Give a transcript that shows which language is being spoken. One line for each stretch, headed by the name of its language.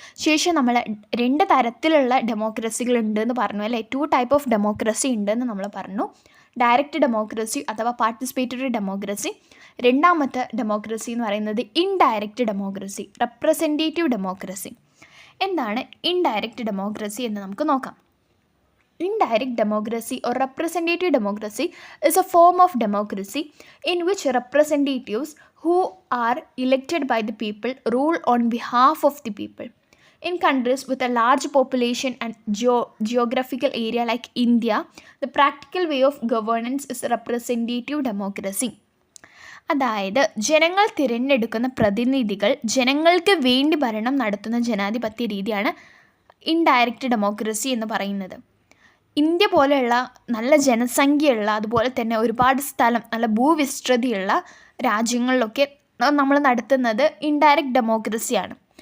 Malayalam: ശേഷം നമ്മൾ 2 തരത്തിലുള്ള ഡെമോക്രസികൾ ഉണ്ടെന്ന് പറഞ്ഞു അല്ലേ, 2 ടൈപ്പ് ഓഫ് ഡെമോക്രസി ഉണ്ടെന്ന് നമ്മൾ പറഞ്ഞു. ഡയറക്റ്റ് ഡെമോക്രസി അഥവാ പാർട്ടിസിപ്പേറ്ററി ഡെമോക്രസി. രണ്ടാമത്തെ ഡെമോക്രസി എന്ന് പറയുന്നത് ഇൻഡയറക്റ്റ് ഡെമോക്രസി, റെപ്രസെൻറ്റേറ്റീവ് ഡെമോക്രസി. എന്താണ് ഇൻഡയറക്റ്റ് ഡെമോക്രസി എന്ന് നമുക്ക് നോക്കാം.
English: Indirect democracy or representative democracy is a form of democracy in which representatives who are elected by the people rule on behalf of the people. In countries with a large population and geographical area like India, the practical way of governance is representative democracy.
Malayalam: അതായത് ജനങ്ങൾ തിരഞ്ഞെടുക്കുന്ന പ്രതിനിധികൾ ജനങ്ങൾക്ക് വേണ്ടി ഭരണം നടത്തുന്ന ജനാധിപത്യ രീതിയാണ് ഇൻഡയറക്റ്റ് ഡെമോക്രസി എന്ന് പറയുന്നത്. ഇന്ത്യ പോലെയുള്ള നല്ല ജനസംഖ്യയുള്ള അതുപോലെ തന്നെ ഒരുപാട് സ്ഥലം നല്ല ഭൂവിസ്തൃതിയുള്ള രാജ്യങ്ങളിലൊക്കെ നമ്മൾ നടത്തുന്നത് ഇൻഡയറക്റ്റ് ഡെമോക്രസിയാണ്.